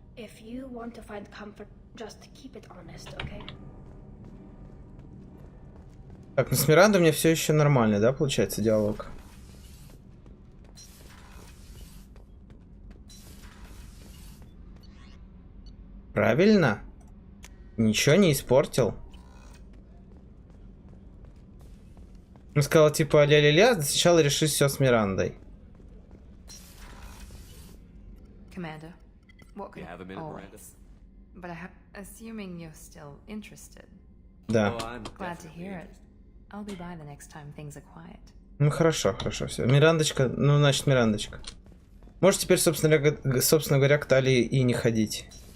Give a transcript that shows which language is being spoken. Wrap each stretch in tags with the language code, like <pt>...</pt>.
<en>If you want to find comfort, just keep it honest, okay?</en> <ru>Так, ну с Мирандой у меня все еще нормально, да, получается, диалог? Правильно? Ничего не испортил. Он сказал, типа, ля-ля-ля, сначала реши все с Мирандой.</ru> <en>Commander, what can You have a minute, Miranda? Always. But I have... Assuming you're still interested.</en> <ru>Да.</ru> <en>Oh, I'm Glad to definitely hear it. interested. I'll be by the next time things are quiet.</en> <ru>Ну хорошо, хорошо, все. Мирандочка, ну значит Мирандочка. Может теперь, собственно говоря, к Талии и не ходить.</ru>